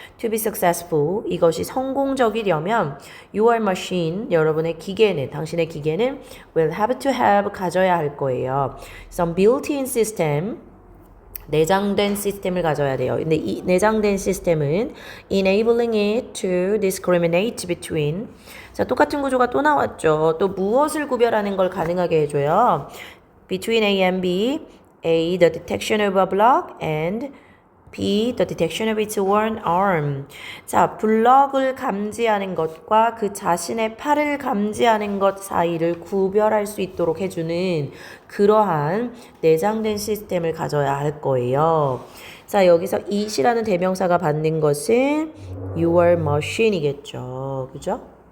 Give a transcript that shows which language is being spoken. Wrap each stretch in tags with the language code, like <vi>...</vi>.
<en>To be successful,</en> <ko>이것이 성공적이려면</ko> <en>your machine,</en> <ko>여러분의 기계는, 당신의 기계는</ko> <en>will have to have,</en> <ko>가져야 할 거예요.</ko> <en>Some built-in system,</en> <ko>내장된 시스템을 가져야 돼요. 근데 이 내장된 시스템은</ko> <en>enabling it to discriminate between.</en> <ko>자, 똑같은 구조가 또 나왔죠. 또 무엇을 구별하는 걸 가능하게 해줘요.</ko> <en>Between A and B, A, the detection of a block, and B, the detection of its own arm.</en> <ko>자, 블럭을 감지하는 것과 그 자신의 팔을 감지하는 것 사이를 구별할 수 있도록 해주는 그러한 내장된 시스템을 가져야 할 거예요. 자, 여기서 it이라는 대명사가 받는 것은 your machine이겠죠. 그죠?</ko>